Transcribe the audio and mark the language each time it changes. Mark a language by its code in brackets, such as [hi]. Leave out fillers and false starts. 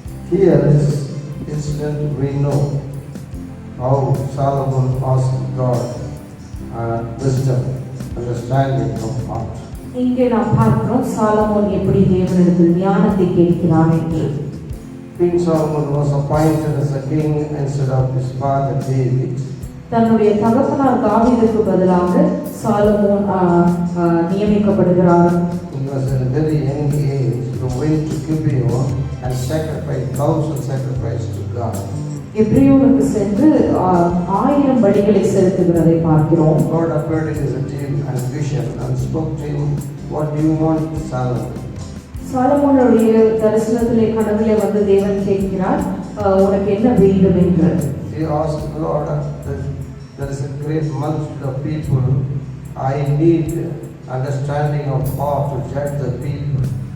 [en] Here is incident we know how Solomon asked God wisdom, understanding of heart. [ta] இங்கே நாம் பார்க்கிறோம் Solomon எப்படி தேவனிடத்தில் ஞானத்தை கேட்கிறான் என்று. [en] King Solomon was appointed as a king instead of his father David. [ta] தன்னுடைய தகப்பனார் தாவீதுக்கு பதிலாக Solomon நியமிக்கப்படுகிறார். [en] He was at a very young age to went to Gibeon and sacrifice 1000 sacrifices to God. [ta] எப்ரியோனுக்கு சென்று 1000 பலிகளை செலுத்துகிறதை பார்க்கிறோம். [en] God appeared in his dream and vision and spoke to him, what do you want, Solomon? [ta] சாலமோனுடைய தரிசனத்திலே கனவிலே வந்து தேவன் கேட்கிறார், உனக்கு என்ன வேண்டும் என்று. [en] He asked the Lord, there is a great multitude of people, I need understanding of heart to judge the people.